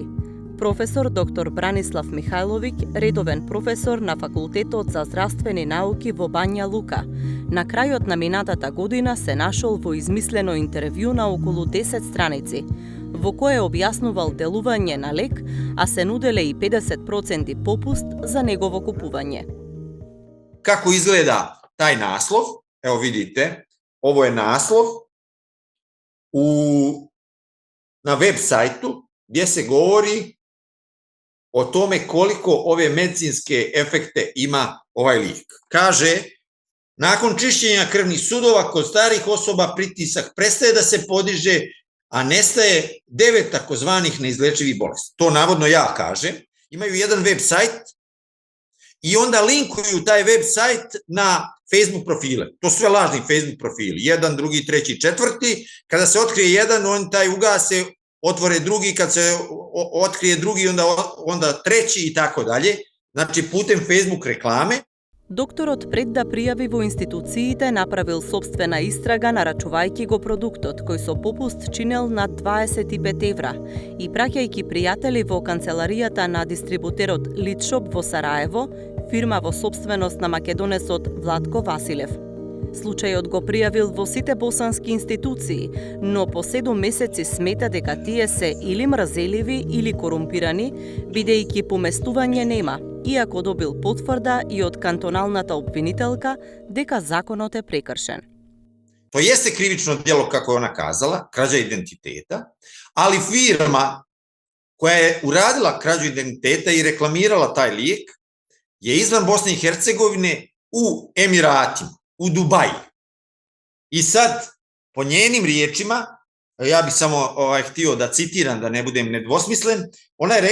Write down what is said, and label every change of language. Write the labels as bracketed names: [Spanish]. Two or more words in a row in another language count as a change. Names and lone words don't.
[Macedonian] Професор доктор Бранислав Михајловиќ, редовен професор на Факултетот за здравствени науки во Бања Лука, на крајот на минатата година се нашол во измислено интервју на околу 10 страници, во кое објаснувал делување на лек, а се нуделе и 50% попуст за негово купување. Како изгледа тај наслов? [Serbian] Ево видите, ово е наслов на веб сајту gdje se govori o tome koliko ove medicinske efekte ima ovaj lijek. Kaže, nakon čišćenja krvnih sudova kod starih osoba pritisak prestaje da se podiže, a nestaje 9 takozvanih neizlečivih bolesti. To navodno ja kažem. Imaju jedan web sajt i onda linkuju taj web sajt na Facebook profile. To su sve lažni Facebook profili. Jedan, drugi, treći, četvrti. Kada se otkrije jedan, on taj ugase, otvore drugi, kad se otkrije drugi, onda treći i tako dalje. Znači putem Facebook reklame. [Macedonian] Докторот пред да пријави во институциите направил собствена истрага нарачувајќи го продуктот кој со попуст чинел над 25 евра и праќајќи пријатели во канцеларијата на дистрибутерот Лидшоп во Сараево, фирма во собственост на македонецот Владко Василев. Случајот го пријавил во сите босански институции, но по 7 месеци смета дека тие се или мразеливи или корумпирани, бидејќи поместување нема, иако добил потврда и од кантоналната обвинителка дека законот е прекршен. [Serbian] То jeste krivično djelo, kako je ona kazala, krađa identiteta, ali firma koja je uradila krađu identiteta i reklamirala taj lijek je izvan Bosne i Hercegovine u Emiratima, u Dubaji. I sad, po njenim riječima, ja bih samo htio da citiram, da ne budem nedvosmislen, ona je